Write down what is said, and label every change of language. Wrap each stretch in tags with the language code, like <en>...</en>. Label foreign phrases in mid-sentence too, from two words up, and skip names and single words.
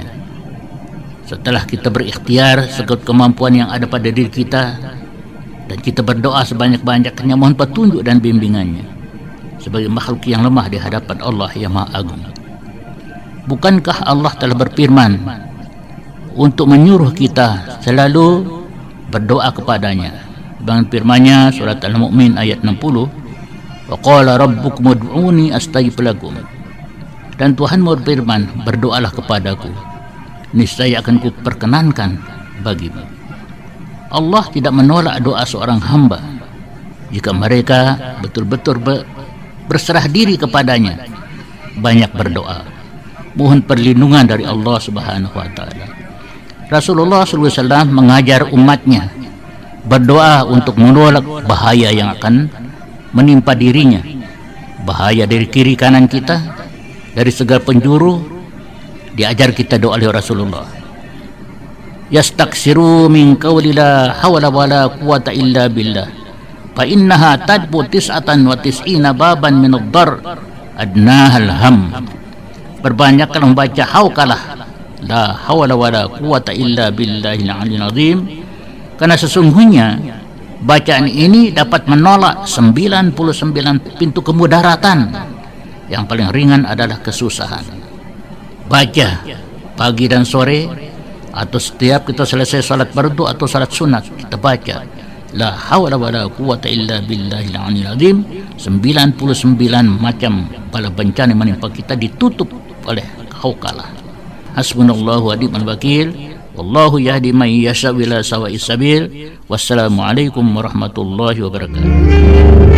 <id>Setelah kita berikhtiar sekut kemampuan yang ada pada diri kita, dan kita berdoa sebanyak-banyaknya mohon petunjuk dan bimbingannya sebagai makhluk yang lemah di hadapan Allah yang Maha Agung. Bukankah Allah telah berfirman untuk menyuruh kita selalu berdoa kepadanya? Dengan firman-Nya surat Al-Mu'min ayat 60,</id> <ar>وقال ربكم ادعوني أستجب لكم.</ar> <id>Dan Tuhanmu berfirman, berdoalah kepadaku, niscaya akan kuperkenankan bagimu. Allah tidak menolak doa seorang hamba jika mereka betul-betul berserah diri kepadanya, banyak berdoa, mohon perlindungan dari Allah</id> <ar>سبحانه وتعالى.</ar> <id>Rasulullah SAW mengajar umatnya berdoa untuk menolak bahaya yang akan menimpa dirinya, bahaya dari kiri kanan kita, dari segala penjuru. Diajar kita doa oleh Rasulullah,</id> <ar>يستكثر من قول لا حول ولا قوة إلا بالله فإنها تدفع تسعة وتسعين بابا من الضر أدناها الهم.</ar> <id>Perbanyaklah membaca haukalah</id> <ar>لا حول ولا قوة إلا بالله العلي العظيم,</ar> <id>karena sesungguhnya bacaan ini dapat menolak 99 pintu kemudaratan. Yang paling ringan adalah kesusahan. Baca pagi dan sore, atau setiap kita selesai salat fardu atau salat sunat, kita baca</id> <ar>لا حول ولا قوة إلا بالله العلي العظيم.</ar> <id>99 macam bala bencana yang menimpa kita ditutup oleh haukalah.</id> <ar>حسبنا الله ونعم الوكيل. والله يهدي من يشاء إلى سواء السبيل. والسلام عليكم ورحمة الله وبركاته.</ar>